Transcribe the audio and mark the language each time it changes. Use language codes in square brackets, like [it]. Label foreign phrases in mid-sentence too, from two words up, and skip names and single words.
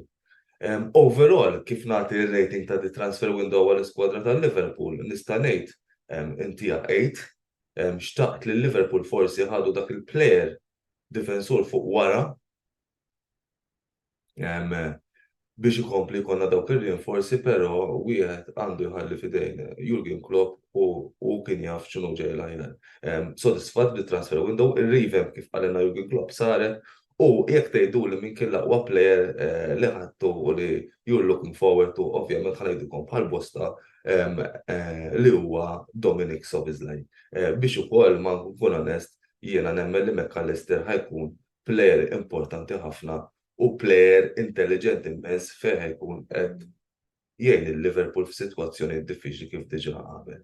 [mt] Overall, kif nagħti r-rating ta' di [en] transfer window [mt] għall-iskwadra tal-Liverpool, nista' ngħid intija 8, xtaqt li Liverpool forsi ħadu dak il-plejer difensur fuq wara biex ikompli jkollna dawk ir-rinforzi, però wieħed għandu jħalli fidejn Jurgen Klopp u kien jaf x'inhu ġej l-ħajjar. Sodisfatt bit- [en] transfer window, [mt] ir-revamp kif qalilna Jurgen Klopp saret. U jekk tgħiduli min kien l-aqwa plejer li ħadtu u li [en] you're looking forward to, [mt] ovvjament ħanajdilkom bħal bosta li huwa Dominic Szoboszlai. Biex ukoll ma nkun onest, jiena nemmen li McAllister ħajkun plejer importanti ħafna u plejer intelligent immens fejn ħajkun qed jgħin il-Liverpool f'sitwazzjoni diffiċli kif diġà qabel.